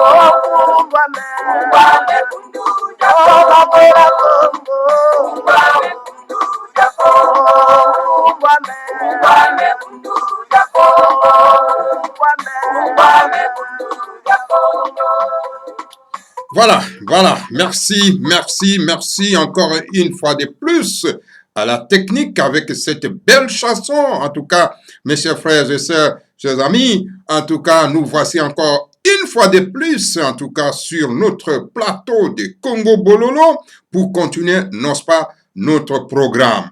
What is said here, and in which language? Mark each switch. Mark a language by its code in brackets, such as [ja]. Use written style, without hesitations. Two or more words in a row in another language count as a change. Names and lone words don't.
[kg] Ungwame bundu ja Kongo. Ungwame bundu ja Kongo. Ungwame bundu ja Kongo. Ungwame bundu ja Kongo. [fr] Voilà, merci encore une fois de plus à la technique avec cette belle chanson. En tout cas, mes chers frères et sœurs, chers amis, en tout cas, nous voici encore une fois de plus, en tout cas, sur notre plateau de Congo Bololo pour continuer, n'est-ce pas, notre programme.